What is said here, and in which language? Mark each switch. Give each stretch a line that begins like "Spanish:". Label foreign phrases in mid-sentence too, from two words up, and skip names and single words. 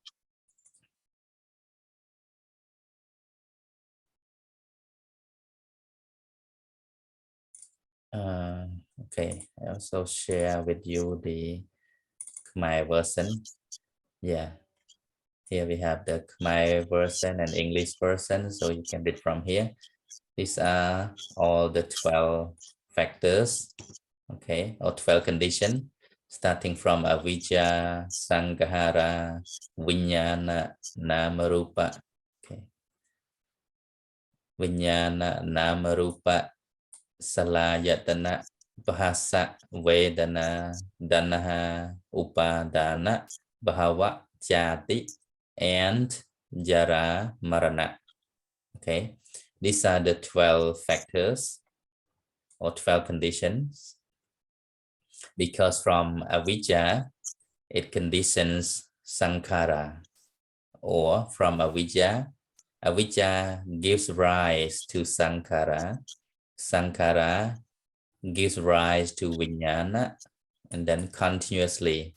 English: Okay, I also share with you the Khmer version. Yeah, here we have the Khmer version and English version, so you can read from here. These are all the 12 factors, okay, or 12 conditions, starting from
Pali: avijja, sankhara, vijnana, namarupa. Okay, vijnana, namarupa, salayatana, bahasa, vedana, danaha, upadana, bhava, jati, and jara, marana.
English: Okay, these are the 12 factors or 12 conditions, because from avijja it conditions sankhara, or from avijja gives rise to sankhara, sankhara gives rise to vijnana, and then continuously.